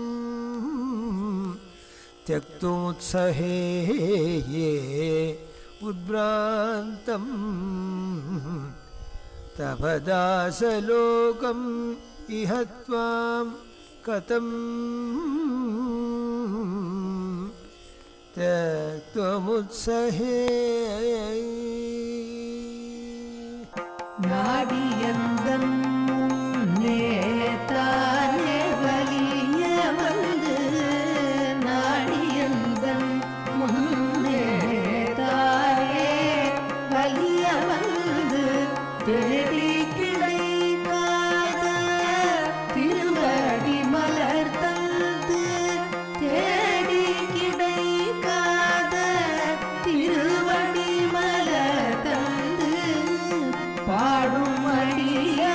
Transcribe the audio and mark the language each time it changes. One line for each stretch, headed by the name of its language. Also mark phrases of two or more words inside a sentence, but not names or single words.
Sanskrit: त्यक्तोत्सहे ये उद्भ्रान्तं तव दासलोकम् इह त्वां कथं त्यक्तोत्सहे।
Tamil: நாடியந்தன் நேத்தானே வலிய வந்து நாடியந்தன் முன்னேத்தானே வலிய வந்து தேடி கிடைக்காத திருவடி மலர் தந்து தேடி கிடைக்காத திருவடி மலர் தந்து பாடும் அடி